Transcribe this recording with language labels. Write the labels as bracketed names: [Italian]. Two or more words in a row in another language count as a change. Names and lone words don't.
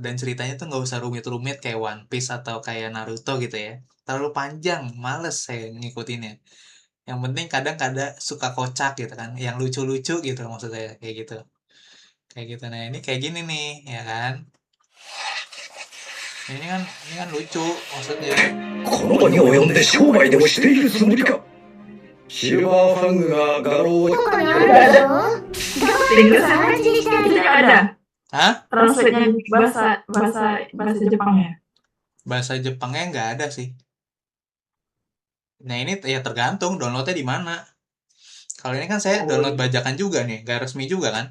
[Indonesian] Dan ceritanya tuh nggak usah rumit-rumit kayak One Piece atau kayak Naruto gitu ya. Terlalu panjang, males saya ngikutinnya. Yang penting kadang-kadang suka kocak gitu kan. Yang lucu-lucu gitu maksud saya kayak gitu. Kayak gitu. Nah ini kayak gini nih ya kan. Ini kan lucu maksudnya. [Japanese] この場に及んで商売でもしているつもりか。シルバーファングが画廊を [Indonesian] Tidak ada. Hah? Translate-nya bahasa Jepangnya. Bahasa Jepangnya nggak ada sih. Nah ini ya tergantung downloadnya di mana. Kalau ini kan saya download bajakan juga nih, nggak resmi juga kan?